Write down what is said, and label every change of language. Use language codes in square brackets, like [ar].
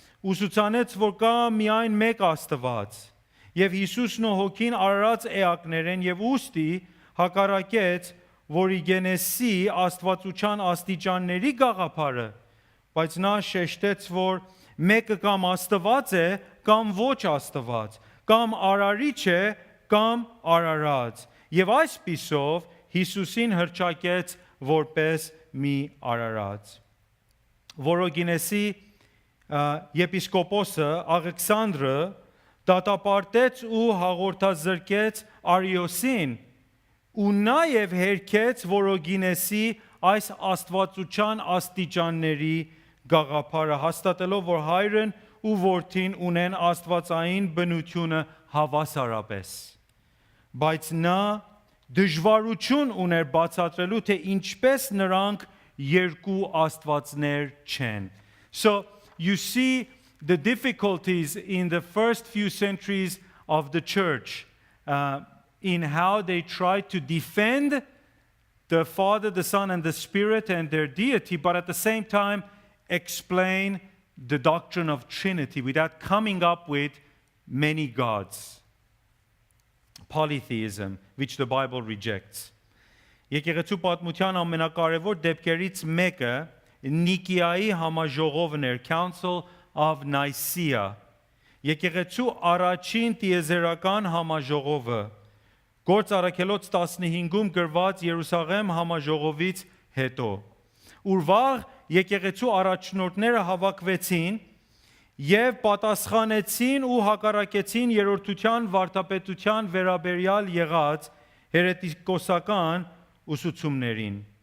[hy] ուսուցանեց, որ կա միայն մեկ Աստված, եւ Հիսուսն ու Հոգին արարած էակներ են, եւ ուստի հակառակեց Որիգենեսի աստվածության աստիճանների գաղափարը, բայց նա շեշտեց, որ մեկը կամ Աստված է, կամ ոչ Աստված, կամ արարիչ է, կամ արարած, եւ այսպիսով Հիսուսին հռչակեց որպես մի արարած։ Որոգինեսի եպիսկոպոսը Աղեքսանդրը դատապարտեց ու հաղորդազրկեց Արիոսին ու նաև հերքեց Որոգինեսի այս աստվածության աստիճանների գաղափարը, հաստատելով, որ հայրն ու որդին ունեն աստվածային բնությունը հավասարապես։ Բայց նա դժվարություն ուներ բացատրելու, թե ինչպես նրանք երկու աստվածներ չեն։ [en] So you see the difficulties in the first few centuries of the church in how they tried to defend the Father, the Son, and the Spirit and their deity, but at the same time explain the doctrine of Trinity without coming up with many gods. Polytheism, which the Bible rejects. [hy] Եկեղեցու պատմության ամենակարևոր դեպքերից մեկը Նիկիայի համաժողովն էր, Council of Nicaea. Եկեղեցու առաջին տիեզերական համաժողովը, Գործ առաքելոց 15-ում գրված Երուսաղեմ համաժողովից հետո։ Ուր վաղ եկեղեցու առաջնորդները հավաքվեցին եւ պատասխանեցին ու հակառակեցին երրորդության վարդապետության վերաբերյալ եղած հերետիկոսական ուսուցումներին։